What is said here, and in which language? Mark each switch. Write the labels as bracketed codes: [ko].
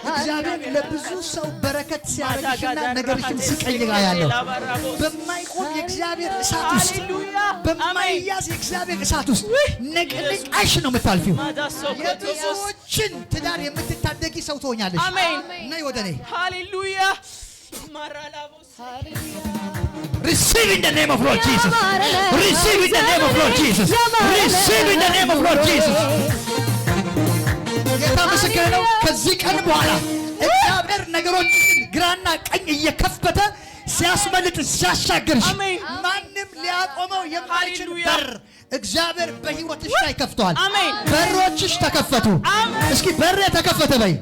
[am] እግዚአብሔር ለብዙ ሰው በረከት ሲያደርግሽና ነገርሽን ሲቀይር አያለሁ በማይቆም የእግዚአብሔር እሳት ውስጥ በማይያዝ የእግዚአብሔር እሳት ውስጥ ነቅንቃሽ ነው የምታልፊው የብዙዎችን ትዳር የምትታደጊ ሰው ትሆኛለሽ አሜን ነይ ወደ እኔ ሃሌሉያ ማራላቦስ [en] Receive in the name of Lord Jesus. Receive in the name of Lord Jesus. Receive in the name of Lord Jesus. [am] ጌታ ምስክር ነው ከዚህ ቀን በኋላ እግዚአብሔር ነገሮችን ግራና ቀኝ እየከፈተ ሲያስመልጥ ሲያሻግርሽ ማንም ሊያቆመው የማይችል በር እግዚአብሔር በህይወትሽ ላይ ከፍቷል በሮችሽ ተከፈቱ እስኪ በሬ ተከፈተ በይ